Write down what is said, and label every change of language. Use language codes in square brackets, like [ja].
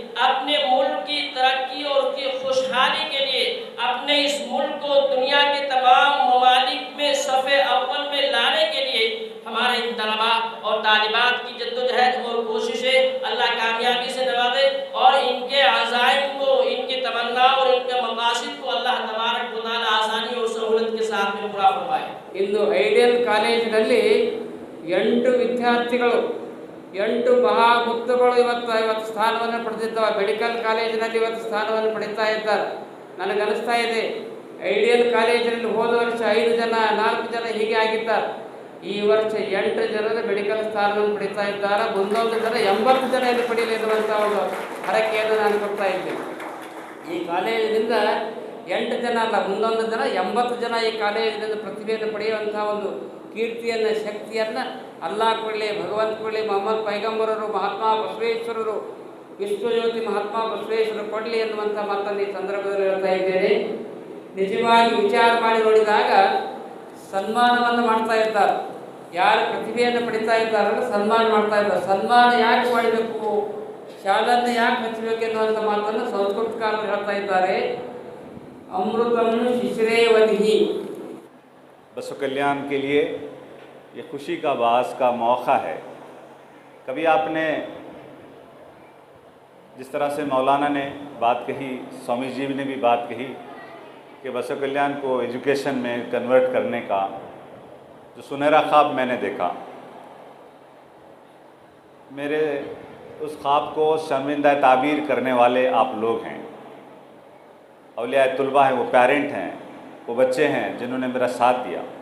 [hi] अपने मुल्क की तरक्की और उसकी खुशहाली के लिए, अपने इस मुल्क को दुनिया के तमाम ममालिक में सफ़े अव्वल में लाने के लिए हमारे इन तलबा और तालिबात की जद्दोजहद और कोशिशें अल्लाह कामयाबी से नवाजे और इनके अज़ाइम को, इनकी तमन्ना और इनके मक़ासिद को अल्लाह तबारक व तआला आसानी और सहूलत के साथ में पूरा फरमाए। [kn] ಇಂದು ಐಡಿಯಲ್ ಕಾಲೇಜಿನಲ್ಲಿ 8 ವಿದ್ಯಾರ್ಥಿಗಳು 8 ಮಹಾಮುಕ್ತಗಳು ಇವತ್ತು ಸ್ಥಾನವನ್ನು ಪಡೆದಿದ್ದಾವೆ. ಮೆಡಿಕಲ್ ಕಾಲೇಜಿನಲ್ಲಿ ಇವತ್ತು ಸ್ಥಾನವನ್ನು ಪಡೀತಾ ಇದ್ದಾರೆ. ನನಗನ್ನಿಸ್ತಾ ಇದೆ ಐಡಿಯಲ್ ಕಾಲೇಜಿನಲ್ಲಿ ಹೋದ ವರ್ಷ 5 ಜನ 4 ಜನ ಹೀಗೆ ಆಗಿದ್ದಾರೆ. ಈ ವರ್ಷ 8 ಜನರು ಮೆಡಿಕಲ್ ಸ್ಥಾನವನ್ನು ಪಡೀತಾ ಇದ್ದಾರೆ. ಮುಂದೊಂದು ಜನ 80 ಜನ ಇಲ್ಲಿ ಪಡೆಯಲಿರುವಂಥ ಒಂದು ಹರಕೆಯನ್ನು ನಾನು ಕೊಡ್ತಾ ಇದ್ದೇನೆ. ಈ ಕಾಲೇಜಿನಿಂದ 8 ಜನ ಅಲ್ಲ, ಮುಂದೊಂದು ಜನ 80 ಜನ ಈ ಕಾಲೇಜಿನಿಂದ ಪ್ರತಿಭೆಯನ್ನು ಪಡೆಯುವಂಥ ಒಂದು ಕೀರ್ತಿಯನ್ನು, ಶಕ್ತಿಯನ್ನು ಅಲ್ಲಾಹ್ ಕೊಡಲಿ, ಭಗವಂತ ಕೊಡಲಿ, ಮೊಹಮ್ಮದ್ ಪೈಗಂಬರರು, ಮಹಾತ್ಮ ಬಸವೇಶ್ವರರು, ವಿಶ್ವಜ್ಯೋತಿ ಮಹಾತ್ಮ ಬಸವೇಶ್ವರರು ಕೊಡಲಿ ಎನ್ನುವಂಥ ಮಾತನ್ನು ಈ ಸಂದರ್ಭದಲ್ಲಿ ಹೇಳ್ತಾ ಇದ್ದೇನೆ. ನಿಜವಾಗಿ ವಿಚಾರ ಮಾಡಿ ನೋಡಿದಾಗ ಸನ್ಮಾನವನ್ನು ಮಾಡ್ತಾ ಇದ್ದಾರೆ. ಯಾರು ಪ್ರತಿಭೆಯನ್ನು ಪಡಿತಾ ಇದ್ದಾರಲ್ಲ ಸನ್ಮಾನ ಮಾಡ್ತಾ ಇದ್ದಾರೆ. ಸನ್ಮಾನ ಯಾಕೆ ಮಾಡಬೇಕು, ಶಾಲನ್ನು ಯಾಕೆ ಹಚ್ಚಬೇಕು ಎನ್ನುವಂಥ ಮಾತನ್ನು ಸಂಸ್ಕೃತಕಾರರು ಹೇಳ್ತಾ ಇದ್ದಾರೆ. अमृतम शिशरे वही। [hi] बसो कल्याण के लिए ये खुशी का बास का मौका है। कभी आपने जिस तरह से मौलाना ने बात कही, स्वामी जी ने भी बात कही कि बसो कल्याण को एजुकेशन में कन्वर्ट करने का जो सुनहरा ख्वाब मैंने देखा, मेरे उस ख्वाब को शर्मिंदा ताबीर करने वाले आप लोग हैं, औलिया तुलबा हैं, वो पेरेंट हैं, वो बच्चे हैं जिन्होंने मेरा साथ दिया।